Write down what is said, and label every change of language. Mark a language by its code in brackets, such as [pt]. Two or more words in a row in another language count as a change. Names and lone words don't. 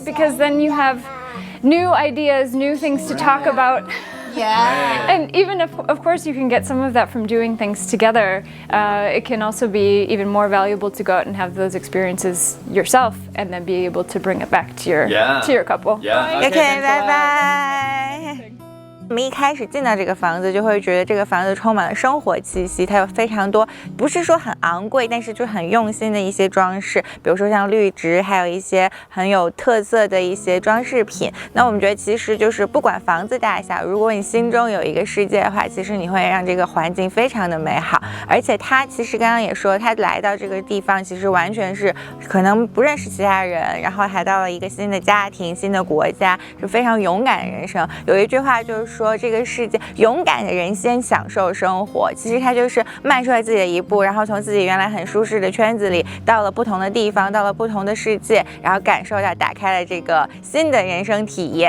[en] Because then you have new ideas, new things to talk about. And even if, of course, you can get some of that from doing things together, it can also be even more valuable to go out and have those experiences yourself, and then be able to bring it back to your couple. Okay, bye bye. [zh] 我们一开始进到这个房子，就会觉得这个房子充满了生活气息，它有非常多，不是说很昂貴，但是就很用心的一些裝飾，比如說像綠植，還有一些很有特色的一些裝飾品。那我們覺得其實就是不管房子大小，如果你心中有一個世界的話，其實你會讓這個環境非常的美好。而且他其實剛剛也說，他來到這個地方，其實完全是可能不認識其他人，然後來到了一個新的家庭、新的國家，是非常勇敢的人生。有一句話就是說這個世界勇敢的人先享受生活，其實他就是邁出來自己的一步，然後從自己原來很舒適的圈子裡到了不同的地方，到了不同的世界，然後感受到打開了這個新的人生體驗。